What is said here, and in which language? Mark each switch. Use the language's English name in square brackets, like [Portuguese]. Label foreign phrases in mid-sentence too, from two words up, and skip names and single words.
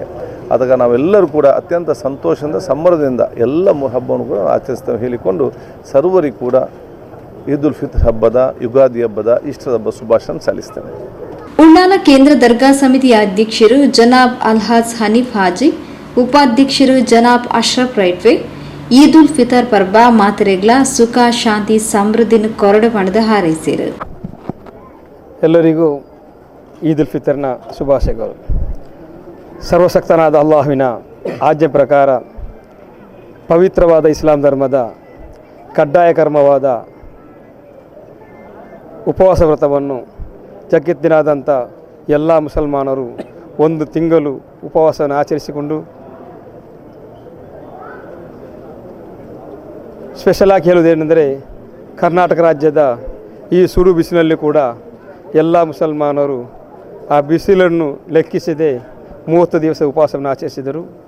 [Kannada] ಆದಾಗ ನಾವೆಲ್ಲರೂ ಕೂಡ ಅತ್ಯಂತ ಸಂತೋಷದಿಂದ ಸಂಭ್ರಮದಿಂದ ಎಲ್ಲ 3 ಹಬ್ಬವನ್ನು ಕೂಡ ಆಚರಿಸ್ತೇವೆ ಹೇಳಿಕೊಂಡು ಸರ್ವರಿಗೂ ಕೂಡ ಈದ್ ಉಲ್ ಫಿತರ್ ಹಬ್ಬದ, ಯುಗಾದಿ ಹಬ್ಬದ, ಈಸ್ಟರ್ ಹಬ್ಬ ಶುಭಾಶಯ ಸಲ್ಲಿಸ್ತೇನೆ. [Tulu] ಉಳ್ಳಾಲ ಕೇಂದ್ರ ದರ್ಗಾ ಸಮಿತಿಯ ಅಧ್ಯಕ್ಷರು ಜನಾಬ್ ಅಲ್ಹಾಜ್ ಹನೀಫ್ ಹಾಜಿ, ಉಪಾಧ್ಯಕ್ಷರು ಜನಾಬ್ ಅಶ್ರಫ್ ರೈಟ್ವೆ ಈದ್ ಉಲ್ ಫಿತರ್ ಪರ್ಬ ಮಾತೆರೆಗ್ಲ ಸುಖ ಶಾಂತಿ ಸಮೃದ್ಧಿನ ಕೊರಡು ಪಣದ ಹಾರೈಸಿದರು. [Kannada] ಎಲ್ಲರಿಗೂ ಈದ್ ಉಲ್ ಫಿತರ್ನ ಶುಭಾಶಯಗಳು. ಸರ್ವಶಕ್ತನಾದ ಅಲ್ಲಾಹುವಿನ ಆಜ್ಞೆ ಪ್ರಕಾರ ಪವಿತ್ರವಾದ ಇಸ್ಲಾಂ ಧರ್ಮದ ಕಡ್ಡಾಯ ಕರ್ಮವಾದ ಉಪವಾಸ ವ್ರತವನ್ನು ಜಗತ್ತಿನಾದ್ಯಂತ ಎಲ್ಲ ಮುಸಲ್ಮಾನರು 1 ತಿಂಗಳು ಉಪವಾಸವನ್ನು ಆಚರಿಸಿಕೊಂಡು ಸ್ಪೆಷಲಾಗಿ ಹೇಳುವುದೇನೆಂದರೆ ಕರ್ನಾಟಕ ರಾಜ್ಯದ ಈ ಸುಡು ಬಿಸಿಲಲ್ಲಿ ಕೂಡ ಎಲ್ಲ ಮುಸಲ್ಮಾನರು ಆ ಬಿಸಿಲನ್ನು ಲೆಕ್ಕಿಸದೆ 30 ದಿವಸ ಉಪವಾಸವನ್ನು ಆಚರಿಸಿದರು.